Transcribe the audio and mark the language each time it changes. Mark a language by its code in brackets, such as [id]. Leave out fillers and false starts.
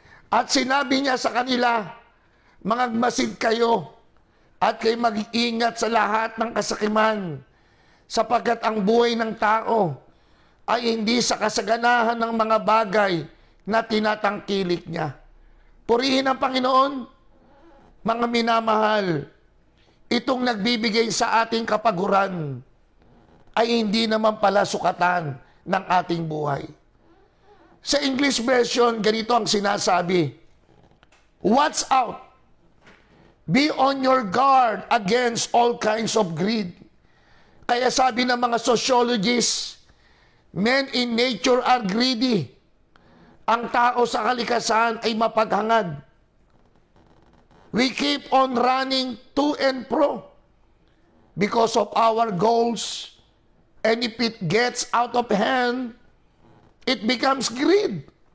[tl] At sinabi niya sa kanila, mangagmasid kayo at kayo mag-iingat sa lahat ng kasakiman, sapagkat ang buhay ng tao ay hindi sa kasaganahan ng mga bagay na tinatangkilik niya. Purihin ang Panginoon, mga minamahal, itong nagbibigay sa ating kapaguran ay hindi naman pala sukatan ng ating buhay. Sa English version, ganito ang sinasabi, [en] watch out, be on your guard against all kinds of greed. [tl] Kaya sabi ng mga [en] sociologists, men in nature are greedy. [tl] Ang tao sa kalikasan ay mapaghangad. [en] We keep on running to and fro because of our goals, and if it gets out of hand, it becomes greed.